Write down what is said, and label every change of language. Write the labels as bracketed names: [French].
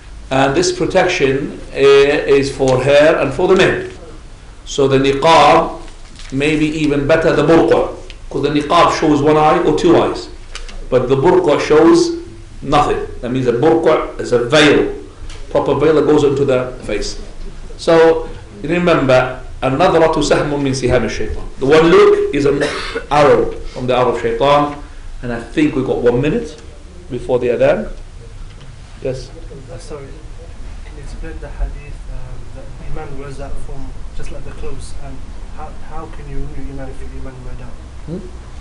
[English] And this protection is for her and for the men. So the niqab may be even better the burqa, because the niqab shows one eye or two eyes, but the burqa shows nothing. That means the burqa is a veil, proper veil that goes into the face. So remember, [Arabic] النظرة سهم من سهام الشيطان. [English] The one look is an arrow from the arrow of shaitan. And I think we've got 1 minute before the adhan. Yes? Sorry, can you explain the hadith that Iman wears that from just like the clothes, and how can you remove Iman if your Iman wear down?